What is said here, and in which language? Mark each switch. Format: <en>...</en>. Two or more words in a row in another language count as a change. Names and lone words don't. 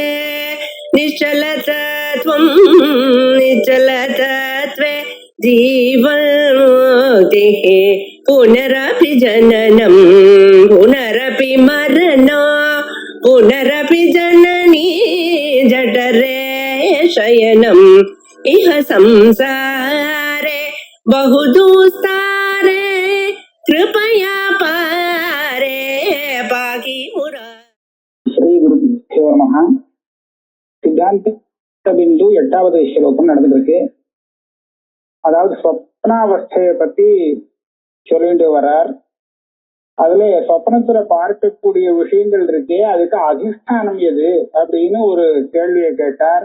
<sa>निश्चलतत्वं निश्चलतत्वे जीवन्मुक्तिः पुनरपि जननं पुनरपि मरणं पुनरपि जननी जठरे शयनम् इह संसारे बहुदुस्तारे कृपया पारे पाहि मुरा. श्री गुरुभ्यो नमः.</sa> <ta>சித்தாந்த பிந்து 8வது ஸ்லோகம் நடந்திருக்கு. அதாவது சொப்னாவஸ்தையை பத்தி சொல்லிட்டு வர்றார். அதுல சொப்னத்துல பார்க்கக்கூடிய விஷயங்கள் இருக்கே, அதுக்கு அதிஷ்டானம் எது அப்படின்னு ஒரு கேள்வியை கேட்டார்.</ta>